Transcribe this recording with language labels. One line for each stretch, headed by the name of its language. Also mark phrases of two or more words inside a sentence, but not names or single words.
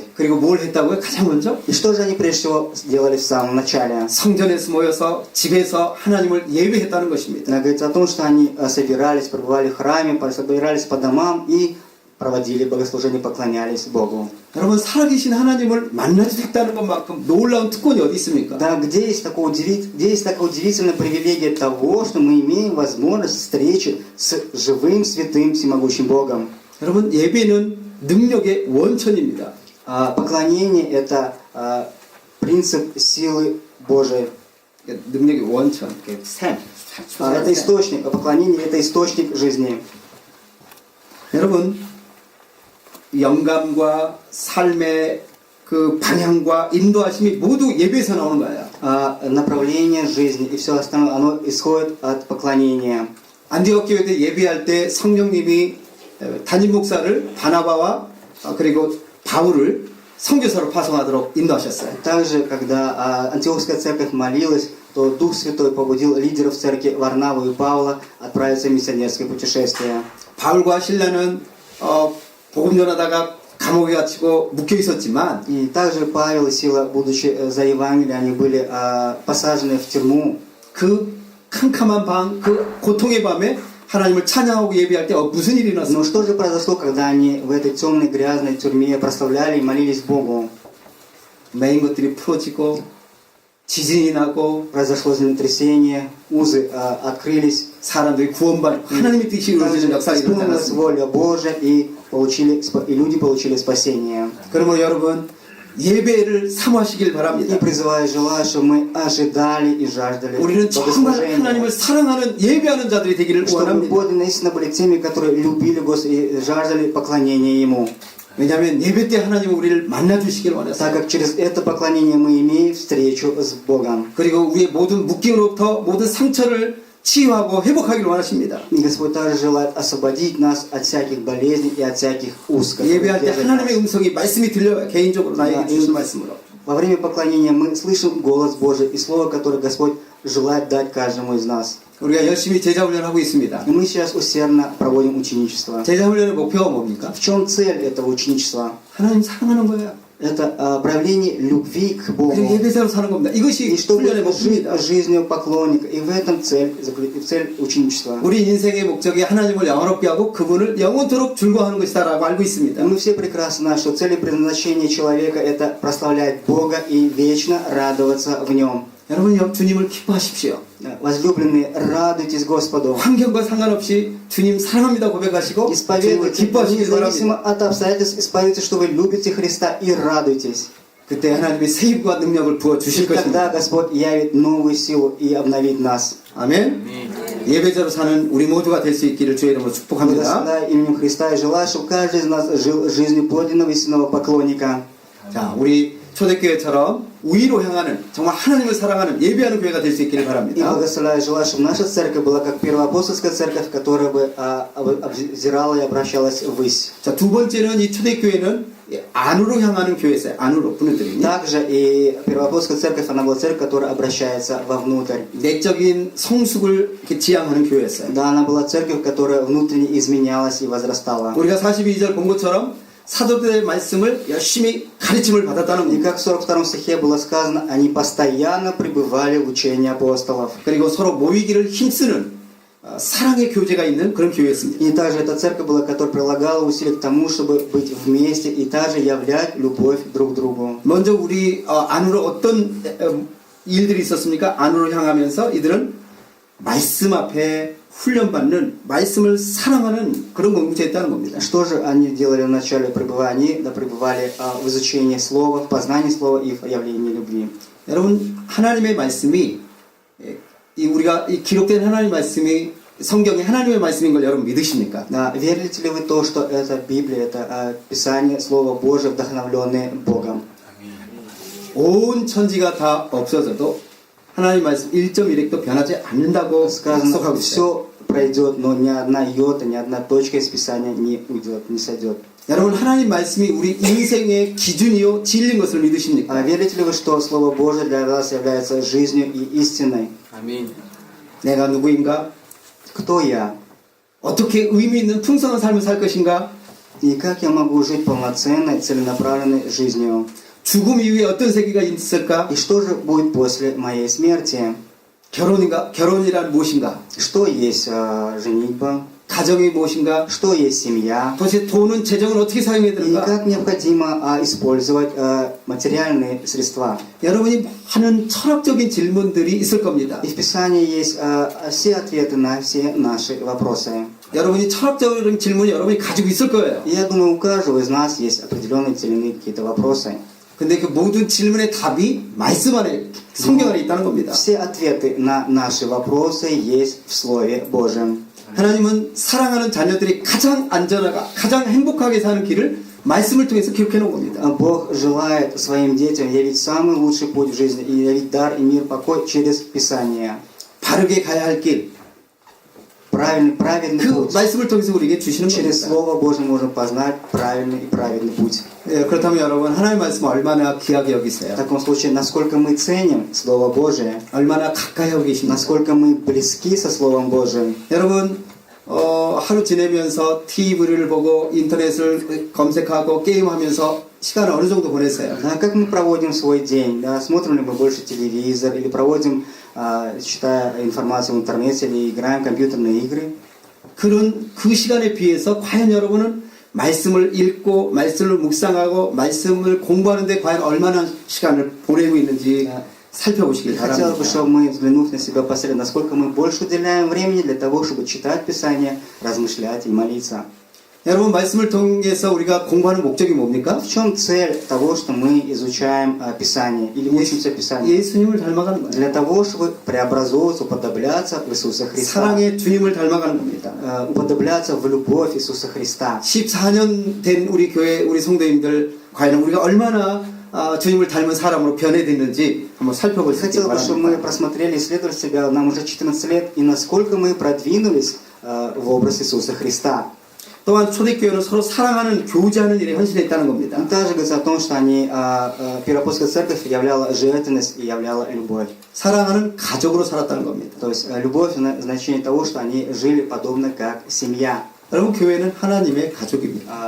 Korean: 그리고 뭘 했다고요? 가장 먼저
Russian: И что же они прежде всего сделали в самом начале?
Korean: 성전에서 모여서 집에서 하나님을 예배했다는 것입니다.
Russian: Она говорит о том, что они собирались, пребывали в храме, собирались по домам и проводили богослужение, поклонялись Богу.
Korean: 여러분 살아계신 하나님을 만날 수 있다는 것만큼 놀라운 특권이 어디 있습니까?
Russian: Да, где есть такая удивительная привилегия того, что мы имеем возможность встречи с живым, святым, всемогущим Богом.
Korean: 여러분 예배는 능력의 원천입니다.
Russian: Поклонение – это принцип силы Божией.
Korean: 능력의 원천, 샘.
Russian: Это источник, поклонение – это источник жизни.
Korean: 여러분 영감과 삶의 그 방향과 인도하심이 모두 예배에서 나오는 거예요.
Russian: Направление жизни и все остальное, оно исходит от поклонения.
Korean: 안디옥 교회 때 예배할 때 성령님이 담임 목사를 바나바와 그리고 바울을 선교사로 파송하도록 인도하셨어요.
Russian: Также, когда Антиохская церковь молилась, то Дух Святой побудил лидеров церкви Варнаву и Павла отправиться в миссионерское путешествие.
Korean: 바울과 신라는 복음 전하다가 감옥에 갇히고 묶여 있었지만
Russian: И также Павел и Сила, будучи за Евангелие, они были посажены в тюрьму.
Korean: 그 캄캄한 밤, 그 고통의 밤에 하나님을 찬양하고 예배할 때 무슨 일이
Russian: Но
Korean: 났습니까?
Russian: что же произошло, когда они в этой темной грязной тюрьме прославляли и молились Богу?
Korean: 매인 것들이 풀어지고 지진이 나고
Russian: Произошло землетрясение, узы открылись.
Korean: 사람들이 구원받고 하나님의 뜻이 이루어지는 역사가 일어나지
Russian: Исполнилась
Korean: 않았습니까?
Russian: воля Божия, и люди получили спасение.
Korean: 그러므로 여러분 예배를 사모하시길
Russian: И
Korean: 바랍니다.
Russian: призываю, желаю, чтобы мы ожидали и жаждали
Korean: 우리는 정말 하나님을
Russian: богослужения.
Korean: 사랑하는 예배하는 자들이 되기를
Russian: Чтобы мы
Korean: 원합니다.
Russian: подлинно истинно были теми, которые любили Господа и жаждали поклонения Ему.
Korean: 왜냐하면 예배 때 하나님은 우리를 만나주시길
Russian: Так
Korean: 원했어요.
Russian: как через это поклонение мы имеем встречу с Богом.
Korean: 그리고 우리의 모든 묶임으로부터 모든 상처를 치유하고 회복하기를 원하십니다.
Russian: И Господь также желает освободить нас от всяких болезней и от всяких уз. которые
Korean: 예배할 때
Russian: держат
Korean: 하나님의
Russian: нас.
Korean: 음성이 말씀이 들려요. 개인적으로 나에게 주신 말씀으로.
Russian: Во время поклонения мы слышим голос Божий и слово, которое Господь желает дать каждому из нас.
Korean: 우리가 열심히 제자 훈련하고 있습니다.
Russian: И мы сейчас усердно проводим ученичество.
Korean: 제자 훈련의 목표가 뭡니까?
Russian: В чем цель этого ученичества?
Korean: 하나님 사랑하는 거예요.
Russian: Это проявление любви к Богу.
Korean: 그리고 예배자로 사는 겁니다. 이것이
Russian: И чтобы
Korean: 훈련의
Russian: жить
Korean: 목표입니다.
Russian: жизнью поклонника. И в этом цель ученичества.
Korean: 우리 인생의 목적이 하나님을 영원롭게 하고 그분을 영원토록 즐거워하는 것이다라고 알고
Russian: И
Korean: 있습니다.
Russian: мы все прекрасно знаем, что цель и предназначение человека – это прославлять Бога и вечно радоваться в Нем.
Korean: 여러분 주님을 기뻐하십시오.
Russian: Возлюбленные, радуйтесь Господу.
Korean: 환경과 상관없이 주님 사랑합니다 고백하시고 주님을
Russian: Исповедуйте,
Korean: 기뻐하시길
Russian: независимо
Korean: 바랍니다.
Russian: от обстоятельств, исповедуйте, что вы любите Христа и радуйтесь.
Korean: 그때 하나님의 세임과 능력을 부어
Russian: И
Korean: 주실
Russian: тогда
Korean: 것입니다.
Russian: Господь явит новую силу и обновит нас.
Korean: 아멘. 예배자로 사는 우리 모두가 될 수 있기를 주의 이름으로 축복합니다.
Russian: Благословляю именем Христа и желаю, чтобы каждый из нас жил жизнью подлинного истинного поклонника.
Korean: 자, 우리 초대교회처럼 우위로 향하는 정말 하나님을 사랑하는 예배하는 교회가 될 수 있기를
Russian: И
Korean: 바랍니다.
Russian: благословляю, желаю, чтобы наша церковь была как первоапостольская церковь, которая бы обзирала и обращалась ввысь.
Korean: 자, 두 번째는 이 초대교회는 안으로 향하는 교회였어요. 안으로 분들이
Russian: Также и первоапостольская церковь, она была церковь, которая обращается вовнутрь.
Korean: 내적인 성숙을 이렇게 지향하는 교회였어요.
Russian: Да, она была церковь, которая внутренне изменялась и возрастала.
Korean: 우리가 42절 본 것처럼 사도들의 말씀을 열심히 가르침을 받았다는
Russian: И
Korean: 겁니다.
Russian: как в 42 стихе было сказано, они постоянно пребывали в учении апостолов.
Korean: 그리고 서로 모이기를 힘쓰는 사랑의 교제가 있는 그런 교회였습니다.
Russian: И также эта церковь была, которая прилагала усилия к тому, чтобы быть вместе и также являть любовь друг к другу.
Korean: 먼저 우리 안으로 어떤 일들이 있었습니까? 안으로 향하면서 이들은 말씀 앞에 훈련받는 말씀을 사랑하는 그런 공동체였다는 겁니다.
Russian: Что же они делали в начале пребывания? Они пребывали в изучении слова, в познании слова и в явлении любви.
Korean: 여러분 하나님의 말씀이 우리가 이 기록된 하나님의 말씀이 성경이 하나님의 말씀인 걸 여러분 믿으십니까?
Russian: Верите ли вы то, что это Библия, это Писание, Слово Божие, вдохновленное Богом?
Korean: 온 천지가 다 없어져도 하나님 말씀 1.1핵도 변하지 않는다고
Russian: Сказано,
Korean: 약속하고 있어요.
Russian: все пройдет, но ни одна йота, ни одна точка из Писания не уйдет, не сойдет.
Korean: 여러분 하나님 말씀이 우리 인생의 기준이요 진리인 것을 믿으십니까?
Russian: Верите ли вы, что Слово Божие для вас является жизнью и истиной?
Korean: 아멘. 내가 누구인가?
Russian: Кто я?
Korean: 어떻게 의미 있는 풍성한 삶을 살 것인가?
Russian: И как я могу жить полноценной, целенаправленной жизнью?
Korean: 죽음 이후에 어떤 세계가 있을까?
Russian: И что же будет после моей смерти?
Korean: 결혼인가? 결혼이란 무엇인가?
Russian: Что есть женитьба?
Korean: 가정이 무엇인가?
Russian: Что есть семья?
Korean: 도대체 돈은 재정은 어떻게 사용해야
Russian: И
Korean: 되는가?
Russian: как необходимо использовать материальные средства?
Korean: 여러분이 많은 철학적인 질문들이 있을 겁니다.
Russian: И в Писании есть все ответы на все наши вопросы.
Korean: 여러분이 철학적인 질문이 여러분이 가지고 있을 거예요.
Russian: И я думаю, у каждого из нас есть определенные целевые какие-то вопросы.
Korean: 근데 그 모든 질문의 답이 말씀 안에, 성경 안에 있다는 겁니다.
Russian: Все ответы на наши вопросы есть в Слове Божьем.
Korean: 하나님은 사랑하는 자녀들이 가장 안전하고 가장 행복하게 사는 길을 말씀을 통해서 기록해 놓은 겁니다.
Russian: Бог желает своим детям явить самый лучший путь в жизни и явить дар и мир покой через Писание.
Korean: 바르게 가야 할 길,
Russian: Праведный
Korean: 그
Russian: путь.
Korean: 말씀을 통해서 우리에게 주시는
Russian: Через
Korean: 겁니다.
Russian: Слово Божье можем познать правильный и праведный путь.
Korean: 예, 그렇다면 여러분 하나님의 말씀을 얼마나 귀하게
Russian: В
Korean: 여기세요?
Russian: таком случае, насколько мы ценим Слово Божие,
Korean: 얼마나 가까이 하고 계십니까?
Russian: насколько мы близки со Словом Божьим.
Korean: 여러분 하루 지내면서 TV를 보고 인터넷을 검색하고 게임하면서 시간을 어느 정도 보내세요?
Russian: Да, как мы проводим свой день? Да, смотрим ли мы больше телевизор или проводим, читая информацию в интернете или играем в компьютерные игры?
Korean: 그런 그 시간에 비해서 과연 여러분은 말씀을 읽고 말씀을 묵상하고 말씀을 공부하는데 과연 얼마나 시간을 보내고 있는지 살펴보시길
Russian: Хотелось бы,
Korean: 바랍니다.
Russian: чтобы мы, взглянув на себя посмотрели, насколько мы больше уделяем времени для того, чтобы читать Писание, размышлять и молиться.
Korean: 여러분 말씀을 통해서 우리가 공부하는 목적이 뭡니까?
Russian: В чем цель того, что мы изучаем Писание или учимся Писанию?
Korean: 예수님을 닮아가는 거예요.
Russian: Для того, чтобы преобразовываться, уподобляться в Иисуса Христа.
Korean: 사랑의 주님을 닮아가는 겁니다.
Russian: Уподобляться в любовь Иисуса Христа.
Korean: 14년 된 우리 교회 우리 성도님들 과연 우리가 얼마나 주님을 닮은 사람으로 변해됐는지 한번 살펴볼 수 있기
Russian: Хотел бы, чтобы мы
Korean: 바랍니다.
Russian: просмотрели, исследовали себя, нам уже 14 лет, и насколько мы продвинулись в образ Иисуса Христа.
Korean: 또한 초대교회는 서로 사랑하는 교제하는 일에 헌신했다는 겁니다.
Russian: Также говорится о том, что они, Первоапостольская церковь являла жертвенность и являла любовь.
Korean: 사랑하는 가족으로 살았다는 겁니다.
Russian: То есть любовь в значении того, что они жили подобно как семья.
Korean: 여러분 교회는 하나님의 가족입니다.